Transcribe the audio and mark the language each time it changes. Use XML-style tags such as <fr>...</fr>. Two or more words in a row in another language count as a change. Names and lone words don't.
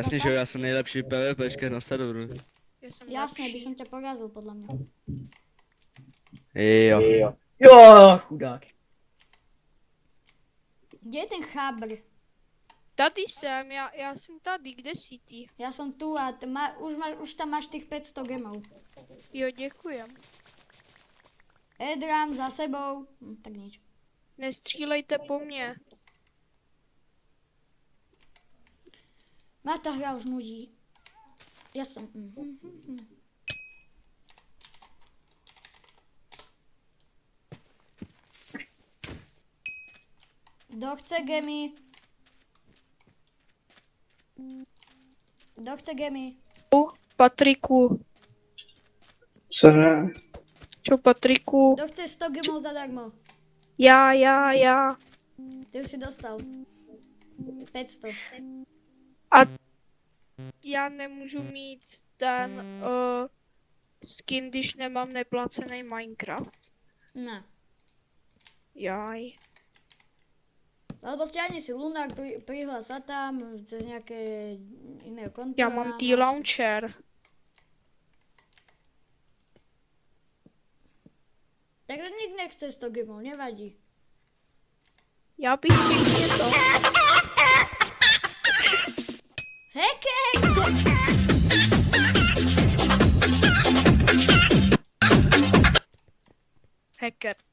<cs>jasně, že jo, já jsem nejlepší PvPčka na serveru. Já jsem</cs> <sk>Jasne, by lepší. som ťa porazil, podľa mňa.</sk> <cs>Jo. Jo, chudák. Kde je ten chábr? Tady jsem, já jsem tady, kde jsi ty?</cs> <sk>Ja som tu a už tam máš tých 500 gemov.</sk> <cs>Jo, děkujem.</cs> <sk>Edram za sebou. Tak nič.</sk> <cs>Nestřílejte po mně.</cs> <sk>Ma tá hra už nudí. Ja som... Kto chce gemy? Kto chce gemy? Patriku.</sk> <cs>Co?</cs> <sk>Čo Patriku? Kto chce 100 gemov zadarmo?</sk> <cs>Já.</cs> <sk>Ty už si dostal. 500.</sk> <cs>Já nemůžu mít ten skin, když nemám neplacený Minecraft. Ne.</cs> <sk>Jaj. Alebo stiahni si Lunar, prihlás sa tam cez nejaké iné konto.</sk> <cs>Já mám T-Launcher.</cs> <sk>Takže nik nechce 100 gemov, nevadí.</sk> <cs>Já bych pěkně to. Hacker! Hacker.</cs>